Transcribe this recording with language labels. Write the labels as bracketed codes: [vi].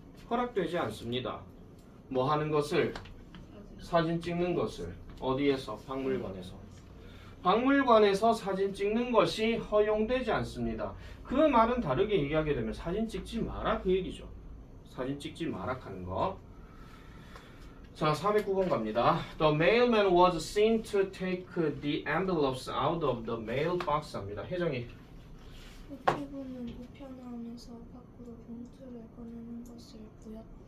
[ko] 허락되지 않습니다. 뭐 하는 것을? 사진 찍는 것을. 어디에서? 박물관에서. 박물관에서 사진 찍는 것이 허용되지 않습니다. 그 말은 다르게 얘기하게 되면 사진 찍지 마라 그 얘기죠. 사진 찍지 마라 하는 거. 자, 409번 갑니다. [en] The mailman was seen to take the envelopes out of the mailbox [ko] 합니다. 혜정이. 우체부는 우편함에서 밖으로 봉투를 꺼내는 것을 보였다.